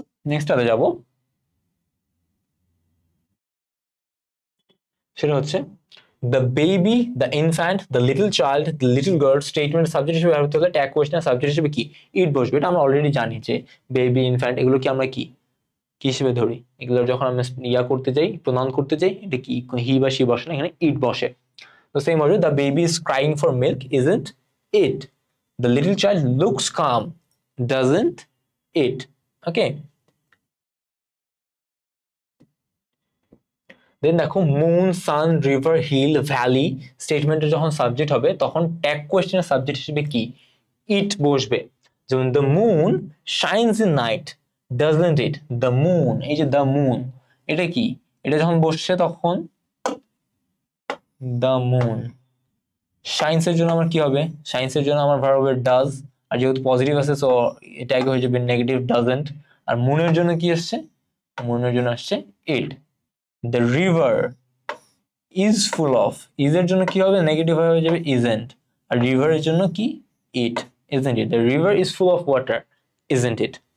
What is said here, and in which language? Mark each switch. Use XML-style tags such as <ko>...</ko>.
<bn>Next আরে যাব, সেটা হচ্ছে</bn> <en>the baby, the infant, the little child, the little girl</en> <bn>statement subject হিসেবে ব্যবহৃত হলে ট্যাগ কোয়েশ্চেন সাবজেক্ট হিসেবে কি ইট বসবে, এটা আমরা অলরেডি জানি যে বেবি ইনফ্যান্ট এগুলো কি আমরা কি কি হিসেবে ধরি, এগুলো যখন আমরা ইয়া করতে যাই প্রোনাউন করতে যাই এটা কি হি বা শি বসে না, এখানে ইট বসে। তো সেম হবে</bn> <en>the baby is crying for milk isn't it, the little child looks calm doesn't it।</en> <bn>ওকে, দেন দেখো মুন, সান, রিভার, হিল, ভ্যালি স্টেটমেন্টের যখন সাবজেক্ট হবে তখন ট্যাগ কোয়েশ্চেনের সাবজেক্ট হিসেবে কি ইট বসবে, যেমন</bn> <en>the moon shines in night doesn't it,</en> <bn>the moon, এই যে দ্য মুন এটা কি, এটা যখন বসছে তখন দ্য মুন, শাইন্স এর জন্য আমার কি হবে, শাইন্স এর জন্য আমার ভার্ব হবে ডাজ, আর যেহেতু পজিটিভ আছে সো এটা আগে হয়ে যাবে নেগেটিভ ডাজন্ট, আর মুনের জন্য কি আসছে, মুনের জন্য আসছে ইট।</bn> <en>The river is full of, is</en> <bn>এর জন্য কি হবে নেগেটিভ হয়ে যাবে</bn> <en>isn't, আর river এর জন্য কি it, isn't it, the river is full of water isn't it।</en>